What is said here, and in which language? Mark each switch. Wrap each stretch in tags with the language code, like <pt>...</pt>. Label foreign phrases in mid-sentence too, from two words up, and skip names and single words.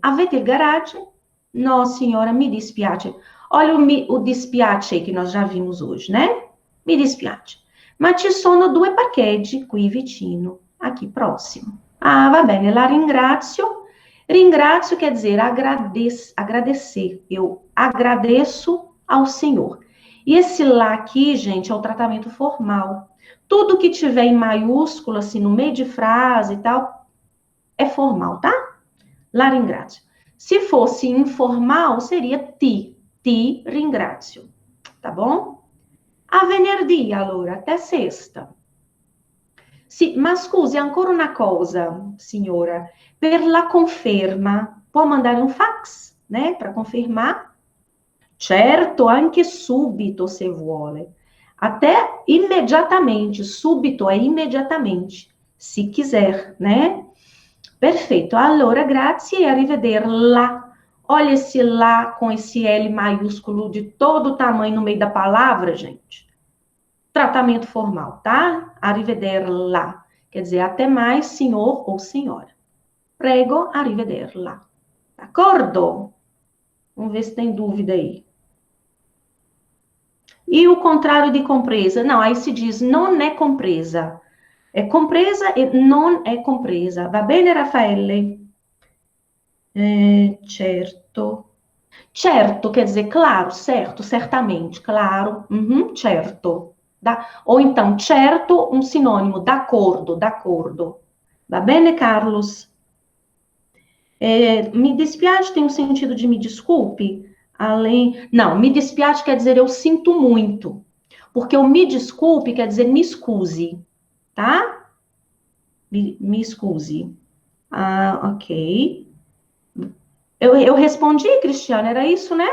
<it>Avete il garage? No, signora, mi dispiace.</it> <pt>Olha o dispiace que nós já vimos hoje, né?</pt> <it>Mi dispiace. Ma ci sono 2 parcheggi qui vicino,</it> <pt>aqui próximo.</pt> <it>Ah, va bene, la ringrazio. Ringrazio</it> <pt>quer dizer agradecer. Eu agradeço ao Senhor. E esse lá aqui, gente, é o tratamento formal. Tudo que tiver em maiúsculo, assim, no meio de frase e tal, é formal, tá?</pt> <it>La ringrazio.</it> <pt>Se fosse informal, seria</pt> <it>ti ringrazio,</it> <pt>tá bom?</pt> <it>A venerdì, allora,</it> <pt>até sexta.</pt> <it>Sì, ma scusi, ancora una cosa, signora. Per la conferma, può mandare un fax,</it> <pt>né, para confermar?</pt> <it>Certo, anche subito, se vuole.</it> <pt>Até imediatamente, subito é imediatamente, se quiser, né? Perfeito.</pt> <it>Allora, grazie e arrivederla.</it> <pt>Olha esse lá com esse L maiúsculo de todo tamanho no meio da palavra, gente. Tratamento formal, tá? Arrivederla. Quer dizer, até mais, senhor ou senhora.</pt> <it>Prego, arrivederla. D'accordo?</it> <pt>Vamos ver se tem dúvida aí. E o contrário de compresa? Não, aí se diz</pt> <it>non è compresa.</it> <pt>É compresa e</pt> <it>non è compresa. Va bene, Raffaele? Certo.</it> <pt>Certo quer dizer claro, certo, certamente, claro, certo. Ou então, certo, um sinônimo,</pt> <it>d'accordo, d'accordo. Va bene,</it> <pt>Carlos? Me dispiace tem um sentido de me desculpe? Não, me dispiace quer dizer eu sinto muito. Porque o me desculpe quer dizer me excuse, tá? Me excuse. Ah, ok. Eu respondi, Cristiane, era isso, né?</pt>